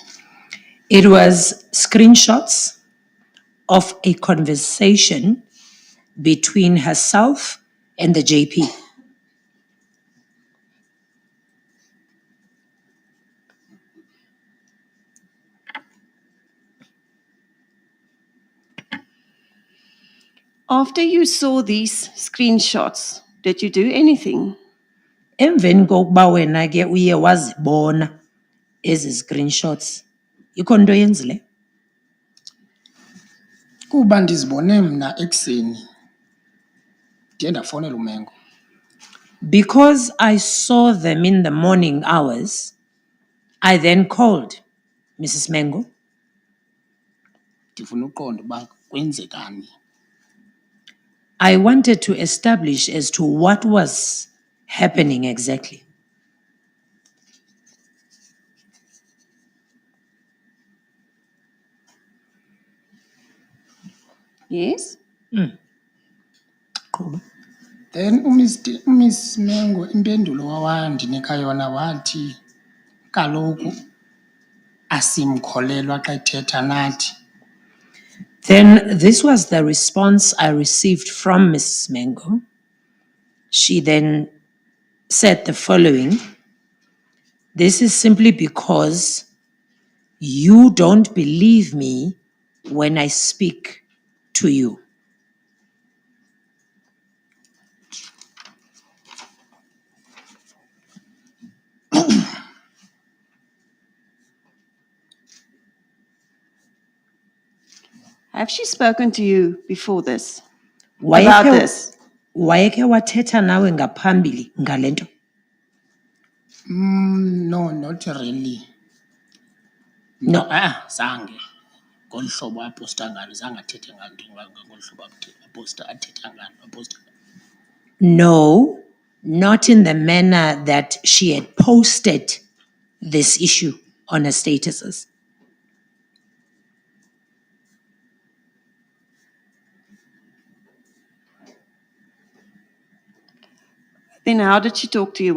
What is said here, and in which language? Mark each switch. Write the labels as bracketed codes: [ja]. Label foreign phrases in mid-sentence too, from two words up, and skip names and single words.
[en] It was screenshots of a conversation between herself and the JP. After you saw these screenshots, did you do anything? [xh] Emveni kokuba wena ke uye wazibona ezi screenshots, ikho nto yenzile? Kuba ndizibone mna ekuseni ndiye ndafowunela uMengo. [en] Because I saw them in the morning hours, I then called Mrs. Mengo. [xh] Ndifuna uqonda uba kwenzekani. [en] I wanted to establish as to what was happening exactly. Yes? [xh] Qhuba. Then uMiss Mengo impendulo wawandinika yona wathi kaloku asimkholelwa xa ethetha nathi. [en] Then this was the response I received from Mrs. Mengo. She then said the following: "This is simply because you don't believe me when I speak to you." Have she spoken to you before this? About this? [xh] Wayekhe wathetha nawe ngaphambili ngale nto? [en] No, not really. No, [xh] zange. Ngolu hlobo aposta ngalo, zange athethe nganto ngolu hlobo athetha ngalo. [en] No, not in the manner that she had posted this issue on her statuses. Then how did she talk to you?